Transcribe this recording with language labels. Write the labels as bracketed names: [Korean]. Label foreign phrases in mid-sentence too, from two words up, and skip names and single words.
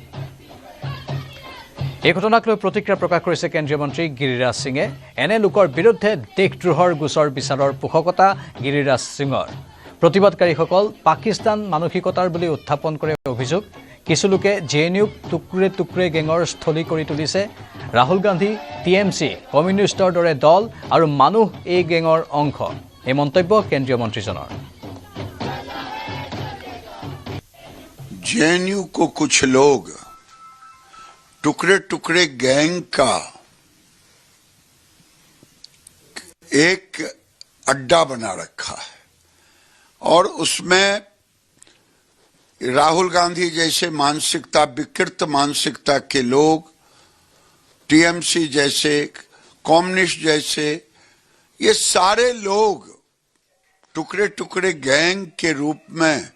[Assamese] এই ঘটনাক লৈ প্ৰতিক্ৰিয়া প্ৰকাশ কৰিছে কেন্দ্ৰীয় মন্ত্ৰী গিৰিৰাজ সিঙে এনে লোকৰ বিৰুদ্ধে দেশদ্ৰোহৰ গোচৰ বিচাৰৰ পোষকতা গিৰিৰাজ সিঙৰ প্ৰতিবাদকাৰীসকল পাকিস্তান মানসিকতাৰ বুলি উত্থাপন কৰে অভিযোগ কিছু লোকে জেএনইউক [Hindi] टुकड़े टुकड़े [Assamese] গেঙৰ স্থলী কৰি তুলিছে ৰাহুল গান্ধী TMC কমিউনিষ্টৰ দৰে দল আৰু মানুহ এই গেঙৰ অংশ এই মন্তব্য কেন্দ্ৰীয় মন্ত্ৰীজনৰ [Hindi] जेएनयू को कुछ लोग टुकड़े टुकड़े गैंग का एक अड्डा बना रखा है और उसमें राहुल गांधी जैसे मानसिकता विकृत मानसिकता के लोग TMC जैसे कम्युनिस्ट जैसे ये सारे लोग टुकड़े टुकड़े गैंग के रूप में